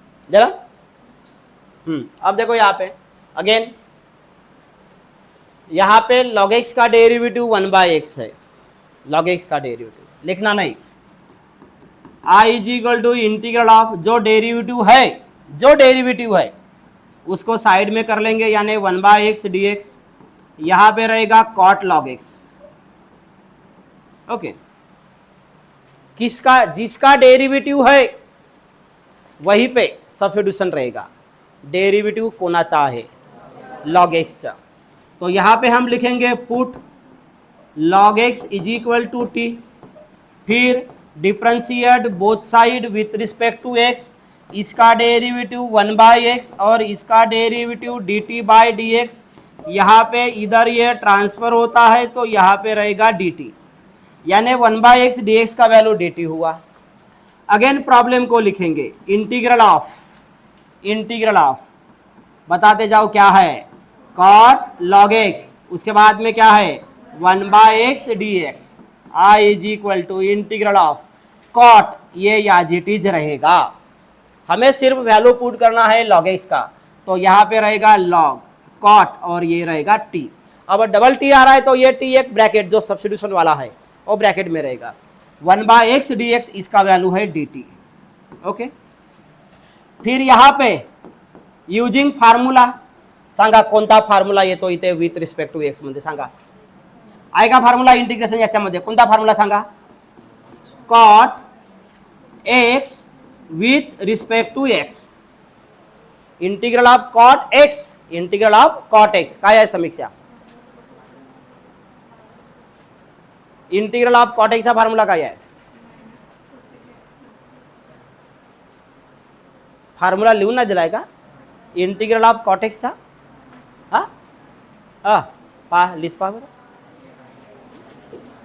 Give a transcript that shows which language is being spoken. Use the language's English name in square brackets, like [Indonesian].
[Hindi] जरा अब देखो यहाँ पे अगेन, यहाँ पे log x का डेरिवेटिव 1/x है, log x का डेरिवेटिव लिखना नहीं, i is equal to integral of जो डेरिवेटिव है, जो डेरिवेटिव है उसको साइड में कर लेंगे, यानी 1/x dx। यहाँ पे रहेगा cot log x। ओके, किसका? जिसका डेरिवेटिव है वहीं पे सब्स्टिट्यूशन रहेगा, [Marathi] डेरिवेटिव कोणाचा आहे? log x चा। [Hindi] तो यहाँ पे हम लिखेंगे [English] put log x is equal to T, फिर differentiate both side with respect to x, [Hindi] इसका डेरिवेटिव 1/x और इसका डेरिवेटिव dt बाय dx। यहाँ पे इधर ये ट्रांसफर होता है तो यहाँ पे रहेगा dt, यानी 1/x dx का वैल्यू dt हुआ। अगेन प्रॉब्लम को लिखेंगे, इंटीग्रल ऑफ, इंटीग्रल ऑफ बताते जाओ क्या है? cot log x, उसके बाद में क्या है? 1/x dx। i is equal to integral of cot, ये याज इट इज रहेगा, हमें सिर्फ वैल्यू पुट करना है log x का, तो यहाँ पे रहेगा log cot और ये रहेगा t। अब डबल t आ रहा है तो ये t एक ब्रैकेट जो सब्स्टिट्यूशन वाला है वो ब्रैकेट में रहेगा, 1/x dx इसका वैल्यू है dt। ओके. [Marathi] फिर यहाँ पे युजिंग फॉर्म्युला सांगा कोणता फॉर्म्युला येतो इथे विथ रिस्पेक्ट टू एक्स मध्ये सांगा. आहे का फॉर्म्युला इंटिग्रेशन याच्यामध्ये कोणता फॉर्म्युला सांगा. Cot x with respect to x. Integral of cot x, integral of cot x काय आहे समीक्षा. इंटिग्रल ऑफ कॉट एक्सचा फॉर्म्युला काय आहे. फॉर्म्युला लिहून नाही दिलाय का इंटिग्रल ऑफ कॉट एक्सचा. हा हा पहा लिस्ट पहा बरं.